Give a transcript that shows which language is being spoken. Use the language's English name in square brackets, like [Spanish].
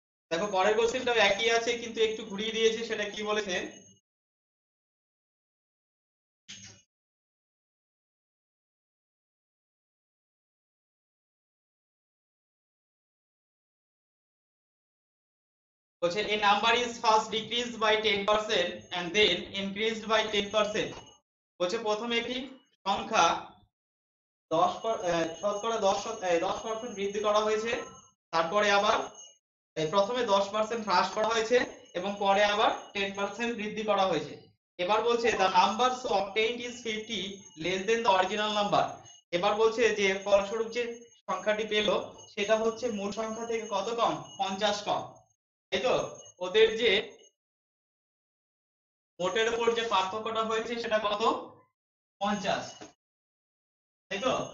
[Bangla] দেখো পরের কোশ্চেনটাও একই আছে কিন্তু একটু ঘুরিয়ে দিয়েছে, সেটা কি বলেছে, বলছে [English] a number is first decreased by 10% [Bangla] and then increased by 10%। বলছে প্রথমে একটি সংখ্যা শতকরা 10% বৃদ্ধি করা হয়েছে, তারপরে আবার প্রথমে 10% হ্রাস করা হয়েছে এবং পরে আবার 10% বৃদ্ধি করা হয়েছে। এবার বলছে [English] the number so obtained is 50 less than the original number। [Bangla] এবার বলছে যে ফলস্বরূপ যে সংখ্যাটি পেল সেটা হচ্ছে মূল সংখ্যা থেকে কত কম, 50 কম, তাই তো। ওদের যে মোটের উপর যে পার্থক্যটা হয়েছে সেটা কত, 50, তাই তো।